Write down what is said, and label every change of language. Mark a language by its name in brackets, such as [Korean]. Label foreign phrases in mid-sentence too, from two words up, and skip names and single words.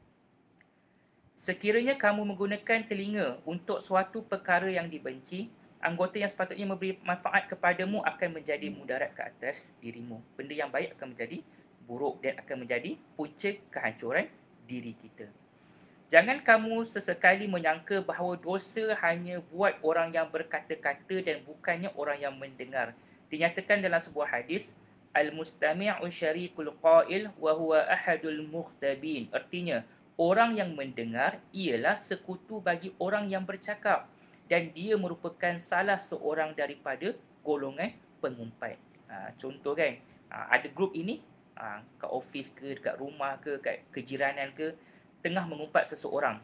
[Malay] Sekiranya kamu menggunakan telinga untuk suatu perkara yang dibenci, anggota yang sepatutnya memberi manfaat kepadamu akan menjadi mudarat ke atas dirimu. Benda yang baik akan menjadi buruk dan akan menjadi punca kehancuran diri kita. Jangan kamu sesekali menyangka bahawa dosa hanya buat orang yang berkata-kata dan bukannya orang yang mendengar. Dinyatakan dalam sebuah hadis, [Arabic] المستمع شريك القائل وهو أحد المغتابين. [Malay] Artinya, orang yang mendengar ialah sekutu bagi orang yang bercakap dan dia merupakan salah seorang daripada golongan pengumpat. Contoh kan, ada grup ini kat office ke, dekat rumah ke, kat kejiranan ke, tengah mengumpat seseorang.